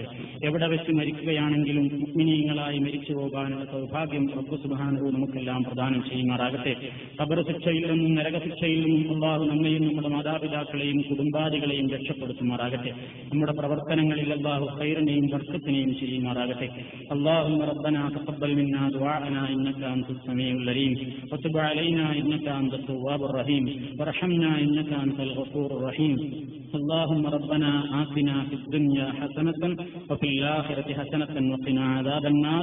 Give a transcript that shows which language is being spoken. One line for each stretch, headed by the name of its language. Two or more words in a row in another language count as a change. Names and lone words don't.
Malayalam: എവിടെ വെച്ച് മരിക്കുകയാണെങ്കിലും മുഅ്മിനീങ്ങളായി മരിച്ചു പോകാനുള്ള സൗഭാഗ്യം റബ്ബ് സുബ്ഹാനഹു നമുക്കെല്ലാം പ്രദാനം ചെയ്യുമാറാകട്ടെ. ഖബർ ശിക്ഷയിൽ നിന്നും നരകശിക്ഷയിൽ നിന്നും അല്ലാഹു നമ്മയും നമ്മുടെ മാതാപിതാക്കളെയും കുടുംബാദികളെയും രക്ഷപ്പെടുത്തുമാറാകട്ടെ. നമ്മുടെ പ്രവർത്തനങ്ങളിൽ അല്ലാഹു ഖൈറിനെയും ബർക്കത്തിനെയും ചെയ്യുമാറാകട്ടെ.
Arabic: اللهم ربنا تقبل منا دعاءنا إنك أنت السميع العليم وتب علينا إنك أنت التواب الرحيم وارحمنا إنك أنت الغفور الرحيم. اللهم ربنا آتنا في الدنيا حسنة وفي الآخرة حسنة وقنا عذاب النار.